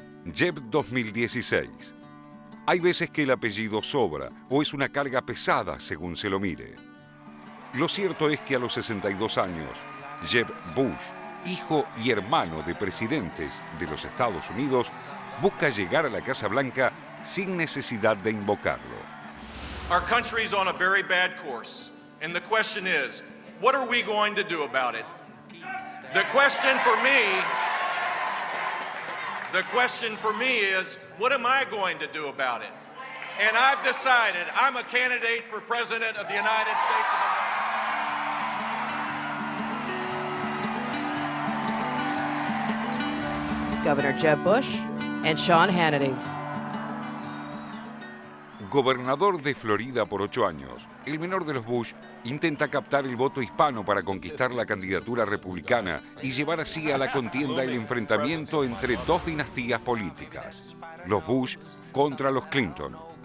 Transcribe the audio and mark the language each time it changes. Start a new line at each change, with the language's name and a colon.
Spanish: Jeb 2016. Hay veces que el apellido sobra o es una carga pesada según se lo mire. Lo cierto es que a los 62 años, Jeb Bush, hijo y hermano de presidentes de los Estados Unidos, busca llegar a la Casa Blanca sin necesidad de invocarlo.
English: Our country's on a very bad course, and the question is, what are we going to do about it? The question for me is, what am I going to do about it? And I've decided I'm a candidate for President of the United States of America. Governor Jeb Bush and Sean Hannity.
Spanish: Gobernador de Florida por 8 años, el menor de los Bush intenta captar el voto hispano para conquistar la candidatura republicana y llevar así a la contienda el enfrentamiento entre dos dinastías políticas, los Bush contra los Clinton.